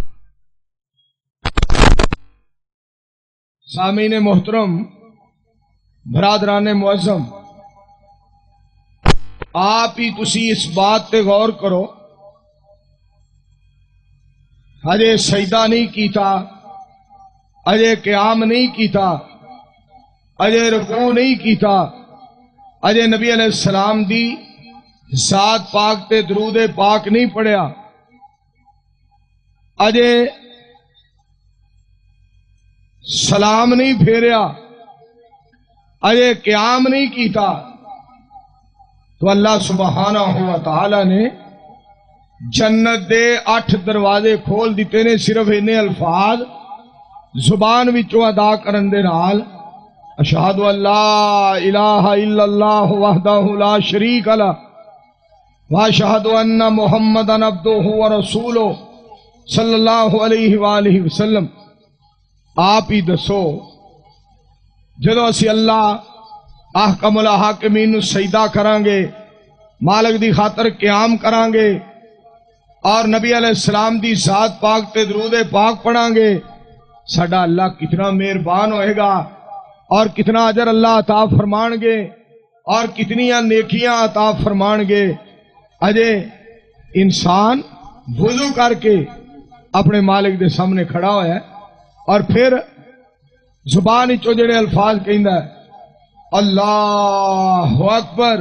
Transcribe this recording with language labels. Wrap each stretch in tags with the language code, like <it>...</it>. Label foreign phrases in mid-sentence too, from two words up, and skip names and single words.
<ur>سامعین محترم، برادران معظم,</ur> <pa>ਆਪ ਹੀ ਤੁਸੀਂ ਇਸ ਬਾਤ ਪੇ ਗ਼ੌਰ ਕਰੋ, ਅਜੇ ਸਜਦਾ ਨਹੀਂ ਕੀਤਾ, ਅਜੇ ਕਿਆਮ ਨਹੀਂ ਕੀਤਾ, ਅਜੇ ਰੁਕੂ ਨਹੀਂ ਕੀਤਾ, ਅਜੇ ਨਬੀ</pa> <ar>عليه السلام</ar> <pa>ਦੀ ਜ਼ਾਤ ਪਾਕ ਤੇ ਦਰੂਦ ਪਾਕ ਨਹੀਂ ਪੜ੍ਹਿਆ, ਅਜੇ ਸਲਾਮ ਨਹੀਂ ਫੇਰਿਆ, ਅਜੇ ਕਿਆਮ ਨਹੀਂ ਕੀਤਾ, ਤੋ ਅੱਲਾਹ</pa> <ar>سبحانه وتعالى</ar> <pa>ਨੇ ਜੰਨਤ ਦੇ 8 ਦਰਵਾਜ਼ੇ ਖੋਲ੍ਹ ਦਿੱਤੇ ਨੇ ਸਿਰਫ਼ ਇੰਨੇ ਅਲਫ਼ਾਜ਼ ਜ਼ੁਬਾਨ ਵਿੱਚੋਂ ਅਦਾ ਕਰਨ ਦੇ ਨਾਲ।</pa> <ar>أشهد أن لا إله إلا الله وحده لا شريك له وأشهد أن محمدا عبده ورسوله صلى الله عليه وآله وسلم.</ar> <pa>ਆਪ ਹੀ ਦੱਸੋ ਜਦੋਂ ਅਸੀਂ ਅੱਲਾਹ</pa> <ar>أحكم الحاكمين</ar> <pa>ਨੂੰ ਸਜਦਾ ਕਰਾਂਗੇ, ਮਾਲਿਕ ਦੀ ਖ਼ਾਤਰ ਕਿਆਮ ਕਰਾਂਗੇ ਔਰ ਨਬੀ</pa> <ar>عليه السلام</ar> <pa>ਦੀ ਜ਼ਾਤ ਪਾਕ ਤੇ ਦਰੂਦ ਪਾਕ ਪੜ੍ਹਾਂਗੇ, ਸਾਡਾ ਅੱਲਾਹ ਕਿੰਨਾ ਮਿਹਰਬਾਨ ਹੋਏਗਾ ਔਰ ਕਿੰਨਾ ਅਜਰ ਅੱਲਾਹ ਅਤਾ ਫ਼ਰਮਾਣਗੇ ਔਰ ਕਿੰਨੀਆਂ ਨੇਕੀਆਂ ਅਤਾ ਫ਼ਰਮਾਣਗੇ। ਅਜੇ ਇਨਸਾਨ ਵੁਜ਼ੂ ਕਰਕੇ ਅਪਣੇ ਮਾਲਿਕ ਦੇ ਸਾਹਮਣੇ ਖੜ੍ਹਾ ਹੋਇਆ ਔਰ ਫਿਰ ਜ਼ੁਬਾਨ ਵਿੱਚੋਂ ਜਿਹੜੇ ਅਲਫ਼ਾਜ਼ ਕਹਿੰਦਾ ਹੈ</pa> <ar>الله أكبر.</ar>